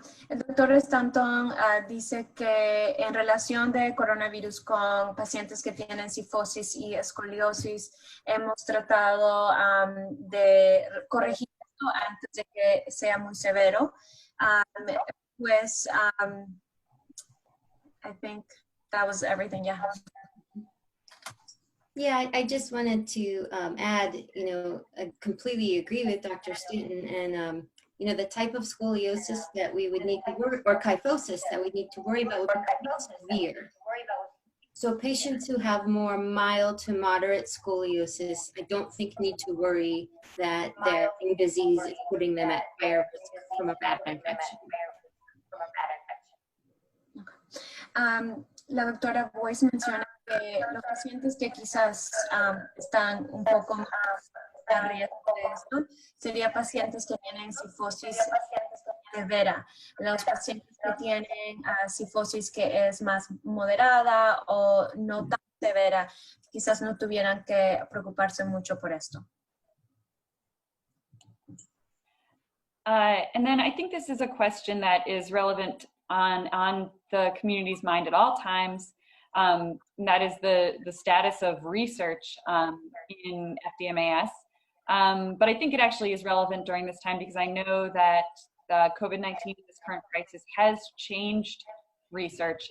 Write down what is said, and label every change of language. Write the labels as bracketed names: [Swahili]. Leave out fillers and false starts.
[Spanish] El doctor Stanton dice que en relación de coronavirus con pacientes que tienen cifosis y escoliosis, hemos tratado de corregir esto antes de que sea muy severo. Pues, [English] I think that was everything, yeah. Yeah, I just wanted to add, I completely agree with Dr. Stanton, and the type of scoliosis that we would need to worry, or kyphosis that we need to worry about would be severe. So patients who have more mild to moderate scoliosis, I don't think need to worry that their lung disease is putting them at higher risk from a bad infection. [Spanish] La doctora Boyce menciona que los pacientes que quizás están un poco más a riesgo de esto, serían pacientes que tienen cifosis severa. Los pacientes que tienen cifosis que es más moderada o no tan severa, quizás no tuvieran que preocuparse mucho por esto. [English] And then I think this is a question that is relevant on the community's mind at all times. And that is the status of research in FDMAS. But I think it actually is relevant during this time because I know that COVID-19, this current crisis, has changed research.